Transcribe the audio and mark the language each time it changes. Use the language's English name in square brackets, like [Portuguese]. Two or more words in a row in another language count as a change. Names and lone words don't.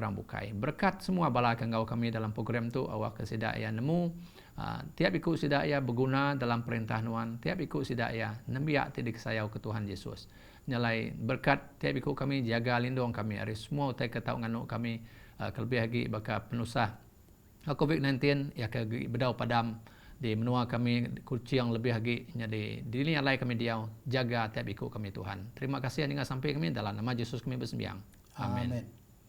[Iban] orang bukai berkat semua bala kangau kami dalam program tu awak kesidaya nemu tiap ikut sidaya berguna dalam perintah nuan tiap ikut sidaya nembiak ti dikesayau ke Tuhan Yesus nyalai berkat tiap ikut kami jaga lindung kami ari semua utai ketau nganu kami kelebih lagi baka penusah COVID-19 ya ke bedau padam di menua kami kunci yang lebih lagi jadi diri yang lain kami diau jaga tiap ikut kami Tuhan. Terima kasih hingga sampai kami dalam nama Yesus kami bersembahyang. Amin.